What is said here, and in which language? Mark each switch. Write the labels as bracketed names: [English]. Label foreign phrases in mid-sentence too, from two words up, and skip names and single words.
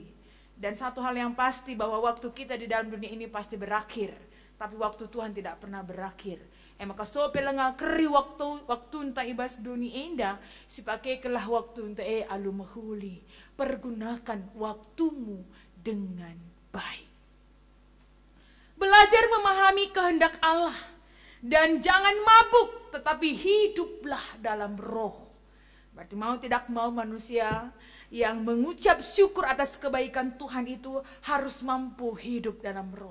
[Indonesian] Dan satu hal yang pasti bahwa waktu kita di dalam dunia ini pasti berakhir, tapi waktu Tuhan tidak pernah berakhir. [Batak Karo] Maka sope lenga keri waktu entah ibas dunia indah, sipakai kelah waktu entah alu mahuli. [Indonesian] Pergunakan waktumu dengan baik. Belajar memahami kehendak Allah. Dan jangan mabuk, tetapi hiduplah dalam roh. Berarti mau tidak mau manusia yang mengucap syukur atas kebaikan Tuhan itu harus mampu hidup dalam roh.